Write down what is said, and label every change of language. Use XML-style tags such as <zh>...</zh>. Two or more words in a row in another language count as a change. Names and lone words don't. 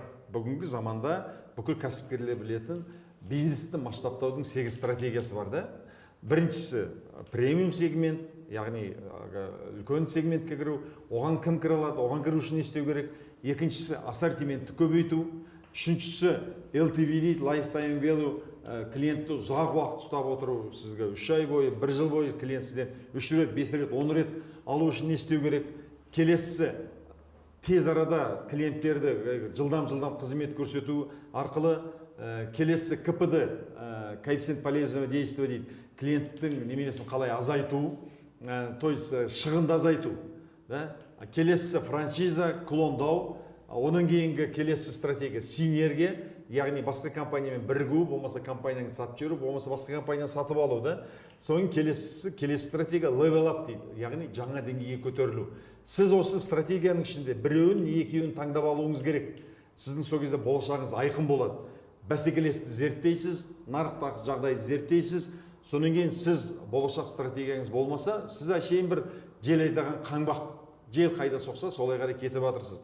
<kk>Бүгінгі заманда бүкіл кәсіпкерлер білетін бизнесті масштабтаудың 8 стратегиясы бар, да? Біріншісі премиум сегмент, яғни үлкен сегментке кіру, оған кім кіре алады, оған кіру үшін не істеу керек. Екіншісі ассортиментті көбейту. Үшіншісі LTV дейді,</kk> <en>lifetime value,</en> <kk>клиентті ұзақ уақыт ұстап отыру, сізге 3 ай бойы, 1 жыл бойы клиент сізден 3 рет, 5 рет, 10 рет алу үшін не істеу керек. Келесісі тез арада клиенттерді жылдам қызмет көрсету арқылы. Келесісі КПД,</kk> <ru>коэффициент полезного действия</ru> <kk>дейді, клиенттің неменесін қалай азайту,</kk> <ru>то есть</ru> <kk>шығынды азайту. Келесісі франшиза, клондау. Оның кейінгі келесі стратегия синергия, яғни басқа компаниямен бірігу, болмаса компанияны сатып жіберу, болмаса басқа компанияны сатып алу да. Соның келесі стратегия</kk> <en>level up</en> <kk>дейді, яғни жаңа деңгейге көтерілу. Сіз осы стратегияның ішінде біреуін, екеуін таңдап алуыңыз керек. Сіздің сол кезде болашағыңыз айқын болады. Бәсекелесті зерттейсіз, нарықтағы жағдайды зерттейсіз, сонан кейін сіз болашақ стратегияңыз болмаса, сіз әшейін бір жел айдаған қаңбақ, жел қайда соқса, солай қарай кетіп жатырсыз.</kk>